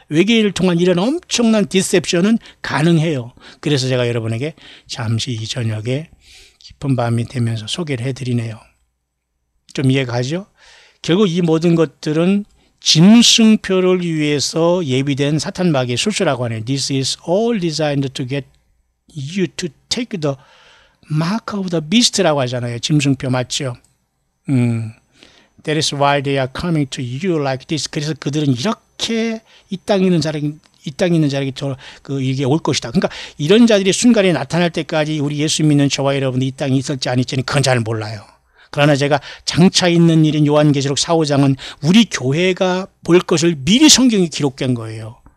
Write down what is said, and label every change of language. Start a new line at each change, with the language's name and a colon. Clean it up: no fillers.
Korean: 외계인을 통한 이런 엄청난 디셉션은 가능해요. 그래서 제가 여러분에게 잠시 이 저녁에 깊은 밤이 되면서 소개를 해드리네요. 좀 이해가죠? 결국 이 모든 것들은 짐승표를 위해서 예비된 사탄마귀의 술수라고 하네요.
English: This is all designed to get you to take the mark of the beast라고
Korean: 하잖아요. 짐승표 맞죠?
English: That is why they are coming to you like this.
Korean: 그래서 그들은 이렇게 어떻게 이 땅에 있는 자에게 이게 올 것이다. 그러니까 이런 자들이 순간에 나타날 때까지 우리 예수 믿는 저와 여러분이 이 땅에 있을지 아닐지는 그건 잘 몰라요. 그러나 제가 장차 있는 일인 요한계시록 4, 5장은 우리 교회가 볼 것을 미리 성경에 기록된 거예요.